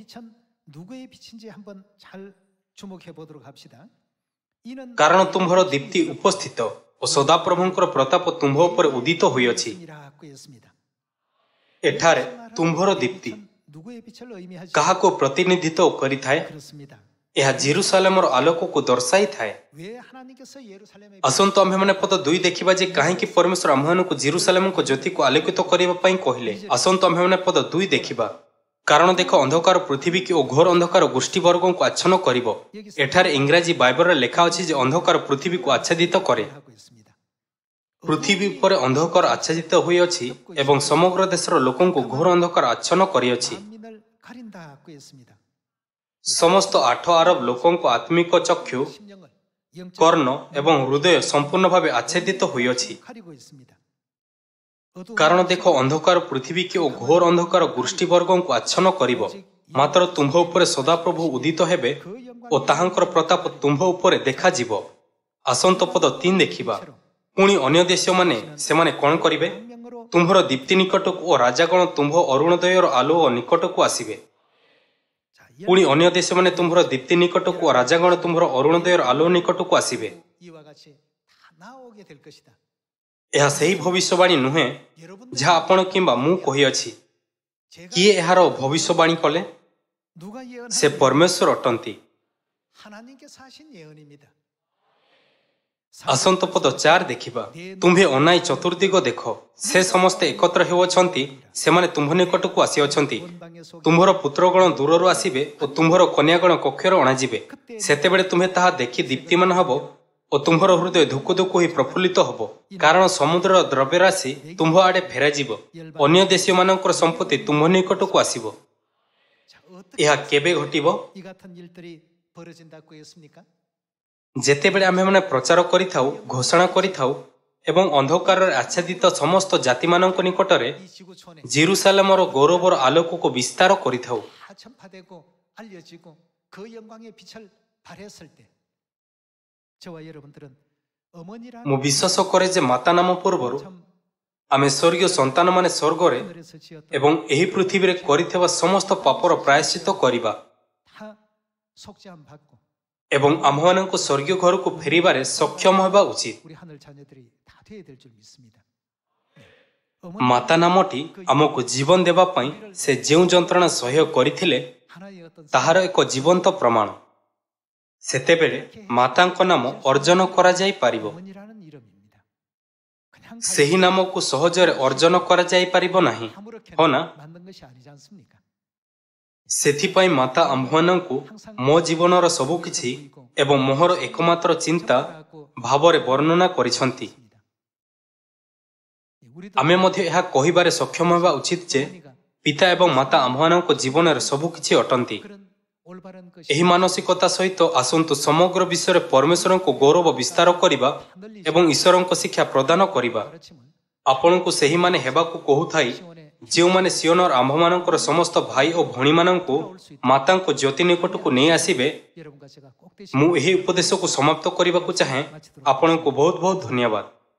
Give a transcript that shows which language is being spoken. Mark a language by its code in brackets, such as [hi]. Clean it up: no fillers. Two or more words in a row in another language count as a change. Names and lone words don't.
[or] କାରଣ ତୁମ୍ଭର ଦୀପ୍ତି ଉପସ୍ଥିତ ଓ ସଦାପ୍ରଭୁଙ୍କର ପ୍ରତାପ ତୁମ୍ଭ ଉପରେ ଉଦିତ ହୋଇଅଛି। ଏଠାରେ ତୁମ୍ଭର ଦୀପ୍ତି କାହାକୁ ପ୍ରତିନିଧିତ୍ୱ କରିଥାଏ? ଏହା ଜେରୁସାଲେମର ଆଲୋକକୁ ଦର୍ଶାଇଥାଏ। [ko] 왜 하나님께서 예루살렘에 [or] ଆସନ୍ତୁ ଆମ୍ଭେମାନେ ପଦ 2 ଦେଖିବା ଯେ କାହିଁକି ପରମେଶ୍ୱର ଆମ୍ଭମାନଙ୍କୁ ଜେରୁସାଲେମଙ୍କ ଜ୍ୟୋତିକୁ ଆଲୋକିତ କରିବା ପାଇଁ କହିଲେ। ଆସନ୍ତୁ ଆମ୍ଭେମାନେ ପଦ 2 ଦେଖିବା। କାରଣ ଦେଖ ଅନ୍ଧକାର ପୃଥିବୀକି ଓ ଘୋର ଅନ୍ଧକାର ଗୋଷ୍ଠୀବର୍ଗଙ୍କୁ ଆଚ୍ଛନ୍ନ କରିବ। ଏଠାରେ ଇଂରାଜୀ ବାଇବଲରେ ଲେଖା ଅଛି ଯେ ଅନ୍ଧକାର ପୃଥିବୀକୁ ଆଚ୍ଛାଦିତ କରେ। [ko] 하고 있습니다. [or] ପୃଥିବୀ ଉପରେ ଅନ୍ଧକାର ଆଚ୍ଛାଦିତ ହୋଇଅଛି ଏବଂ ସମଗ୍ର ଦେଶର ଲୋକଙ୍କୁ ଘୋର ଅନ୍ଧକାର ଆଚ୍ଛନ୍ନ କରିଅଛି। [ko] 만민을 가린다고 했습니다. [or] ସମସ୍ତ 8 ଆରବ ଲୋକଙ୍କ ଆତ୍ମିକ ଚକ୍ଷୁ, [ko] 심령을 영적 [or] କର୍ଣ୍ଣ ଏବଂ ହୃଦୟ ସମ୍ପୂର୍ଣ୍ଣ ଭାବେ ଆଚ୍ଛାଦିତ ହୋଇଅଛି। [ko] 가리고 있습니다. [or] କାରଣ ଦେଖ ଅନ୍ଧକାର ପୃଥିବୀକି ଓ ଘୋର ଅନ୍ଧକାର ଗୋଷ୍ଠୀବର୍ଗଙ୍କୁ ଆଚ୍ଛନ୍ନ କରିବ। ମାତ୍ର ତୁମ୍ଭ ଉପରେ ସଦାପ୍ରଭୁ ଉଦିତ ହେବେ ଓ ତାହାଙ୍କର ପ୍ରତାପ ତୁମ୍ଭ ଉପରେ ଦେଖାଯିବ। ଆସନ୍ତ ପଦ 3 ଦେଖିବା। ପୁଣି ଅନ୍ୟ ଦେଶମାନେ ସେମାନେ କ'ଣ କରିବେ? [ko] 명으로 [or] ତୁମ୍ଭର ଦୀପ୍ତି ନିକଟକୁ ଓ ରାଜାଗଣ ତୁମ୍ଭ ଅରୁଣୋଦୟର ଆଲୁଅ ନିକଟକୁ ଆସିବେ। [ko] 자, [or] ପୁଣି ଅନ୍ୟ ଦେଶମାନେ ତୁମ୍ଭର ଦୀପ୍ତି ନିକଟକୁ ଓ ରାଜାଗଣ ତୁମ୍ଭର ଅରୁଣୋଦୟର ଆଲୁଅ ନିକଟକୁ ଆସିବେ। [ko] 이와 같이 다 나오게 될 것이다. [or] ଏହା ସେହି ଭବିଷ୍ୟବାଣୀ ନୁହେଁ [ko] 여러분들 [or] ଯାହା ଆପଣ କିମ୍ବା ମୁଁ କହିଅଛି। [ko] 제가 [or] କିଏ ଏହାର ଭବିଷ୍ୟବାଣୀ କଲେ? [ko] 누가 [or] ସେ [ko] 예언하는 [or] ପରମେଶ୍ୱର ଅଟନ୍ତି। [ko] 하나님께서 하신 예언입니다. [or] ଆସନ୍ତ ପଦ 4 ଦେଖିବା। ତୁମ୍ଭେ ଅନାଇ ଚତୁର୍ଦିଗ ଦେଖ, ସେ ସମସ୍ତେ ଏକତ୍ର ହେଉଅଛନ୍ତି, ସେମାନେ ତୁମ୍ଭ ନିକଟକୁ ଆସିଅଛନ୍ତି। [ko] 본방의 속 [or] ତୁମ୍ଭର ପୁତ୍ରଗଣ ଦୂରରୁ ଆସିବେ ଓ ତୁମ୍ଭର କନ୍ୟାଗଣ କକ୍ଷରେ ଅଣାଯିବେ। ସେତେବେଳେ ତୁମ୍ଭେ ତାହା ଦେଖି ଦୀପ୍ତିମାନ ହେବ ଓ ତୁମ୍ଭର ହୃଦୟ ଧୁକୁ ଧୁକୁ ହୋଇ ପ୍ରଫୁଲ୍ଲିତ ହେବ। କାରଣ ସମୁଦ୍ରର ଦ୍ରବ୍ୟରାଶି ତୁମ୍ଭ ଆଡ଼େ ଫେରାଯିବ। ଅନ୍ୟ ଦେଶୀୟମାନଙ୍କର ସମ୍ପତ୍ତି ତୁମ୍ଭ ନିକଟକୁ ଆସିବ। [ko] 자, 어떻게 [or] ଏହା କେବେ ଘଟିବ? [ko] 이 같은 일들이 벌어진다고 했습니까? [or] ଯେତେବେଳେ ଆମ୍ଭେମାନେ ପ୍ରଚାର କରିଥାଉ, ଘୋଷଣା କରିଥାଉ ଏବଂ ଅନ୍ଧକାରରେ ଆଚ୍ଛାଦିତ ସମସ୍ତ ଜାତିମାନଙ୍କ ନିକଟରେ [ko] 이 지구촌에 [or] ଜେରୁସାଲେମର ଗୌରବର ଆଲୋକକୁ ବିସ୍ତାର କରିଥାଉ। [ko] 다 전파되고 알려지고 그 영광의 빛을 발했을 때 저와 여러분들은 어머니라는 [or] ମୁଁ ବିଶ୍ୱାସ କରେ ଯେ ମାତା ନାମ ପୂର୍ବରୁ [ko] 참 [or] ଆମେ ସ୍ୱର୍ଗୀୟ ସନ୍ତାନମାନେ ସ୍ୱର୍ଗରେ [ko] 하늘에서 지었던 [or] ଏବଂ ଏହି ପୃଥିବୀରେ କରିଥିବା ସମସ୍ତ ପାପର ପ୍ରାୟଶ୍ଚିତ କରିବା [ko] 다 속죄함 받고 [or] ଏବଂ ଆମ୍ଭମାନଙ୍କୁ ସ୍ୱର୍ଗୀୟ ଘରକୁ ଫେରିବାରେ ସକ୍ଷମ ହେବା ଉଚିତ। [ko] 우리 하늘 자녀들이 다 되어야 될 줄 믿습니다. [or] ମାତା ନାମଟି ଆମକୁ ଜୀବନ ଦେବା ପାଇଁ ସେ ଯେଉଁ ଯନ୍ତ୍ରଣା ସହ୍ୟ କରିଥିଲେ [ko] 하나의 어떤 [or] ତାହାର ଏକ ଜୀବନ୍ତ ପ୍ରମାଣ। ସେତେବେଳେ ମାତାଙ୍କ ନାମ ଅର୍ଜନ କରାଯାଇପାରିବ। [ko] 어머니라는 이름입니다. 그냥 [or] ସେହି ନାମକୁ ସହଜରେ ଅର୍ଜନ କରାଯାଇପାରିବ ନାହିଁ, [ko] 아무렇게 [or] ହଁ ନା? [ko] 만든 것이 아니지 않습니까? [or] ସେଥିପାଇଁ ମାତା ଆମ୍ଭମାନଙ୍କୁ ମୋ ଜୀବନର ସବୁକିଛି ଏବଂ ମୋହର ଏକମାତ୍ର ଚିନ୍ତା ଭାବରେ ବର୍ଣ୍ଣନା କରିଛନ୍ତି। [ko] 우리도 [or] ଆମେ ମଧ୍ୟ ଏହା କହିବାରେ ସକ୍ଷମ ହେବା ଉଚିତ ଯେ [ko] 어머니가 [or] ପିତା ଏବଂ ମାତା ଆମ୍ଭମାନଙ୍କ ଜୀବନରେ ସବୁକିଛି ଅଟନ୍ତି। [ko] 그런 올바른 것이 [or] ଏହି ମାନସିକତା ସହିତ ଆସନ୍ତୁ ସମଗ୍ର ବିଶ୍ୱରେ ପରମେଶ୍ୱରଙ୍କୁ ଗୌରବ ବିସ୍ତାର କରିବା ଏବଂ ଈଶ୍ୱରଙ୍କ ଶିକ୍ଷା ପ୍ରଦାନ କରିବା। [ko] 가르침을 [or] ଆପଣଙ୍କୁ ସେହିମାନେ ହେବାକୁ କହୁଥାଇ ଯେଉଁମାନେ ସିଓନର ଆମ୍ଭମାନଙ୍କର ସମସ୍ତ ଭାଇ ଓ ଭଉଣୀମାନଙ୍କୁ ମାତାଙ୍କ ଜ୍ୟୋତି ନିକଟକୁ ନେଇ ଆସିବେ। [ko] 여러분과 제가 꼭 되시 [or] ମୁଁ ଏହି ଉପଦେଶକୁ ସମାପ୍ତ କରିବାକୁ ଚାହେଁ। ଆପଣଙ୍କୁ ବହୁତ ବହୁତ ଧନ୍ୟବାଦ।